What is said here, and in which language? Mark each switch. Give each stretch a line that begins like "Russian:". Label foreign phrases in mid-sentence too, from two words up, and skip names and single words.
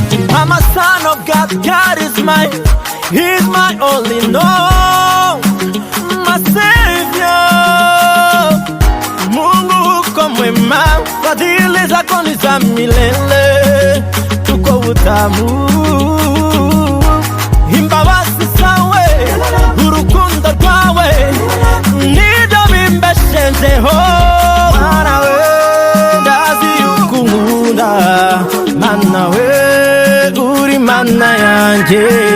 English: I'm a son of God, God is mine, He's my only known, my Savior.
Swahili: Mungu uko mwema, fadhili zako ni za milele, tuko utamu.
Rundi: Imbabazi zawe, urukundo rwawe, nibyo bimbeshejeho. Mana we, ndazi yuko unkunda. Mana we, uri mana yanjye.